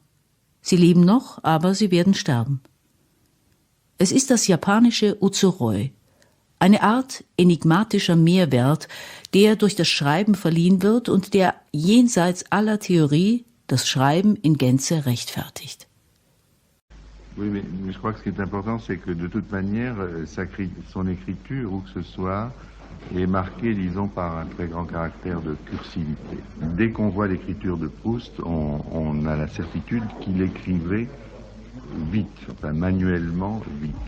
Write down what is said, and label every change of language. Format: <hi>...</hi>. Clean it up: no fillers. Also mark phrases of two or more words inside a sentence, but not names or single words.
<de>Sie leben noch, aber sie werden sterben. Es ist das japanische Utsuroi, eine Art enigmatischer Mehrwert, der durch das Schreiben verliehen wird und der jenseits aller Theorie das Schreiben in Gänze rechtfertigt.</de> <fr>Oui, mais je crois que ce qui est important, c'est que de toute manière, son écriture, où que ce soit, est marquée, disons, par un très grand caractère de cursivité. Dès qu'on voit l'écriture de Proust, on a la certitude qu'il écrivait vite, enfin manuellement vite.</fr>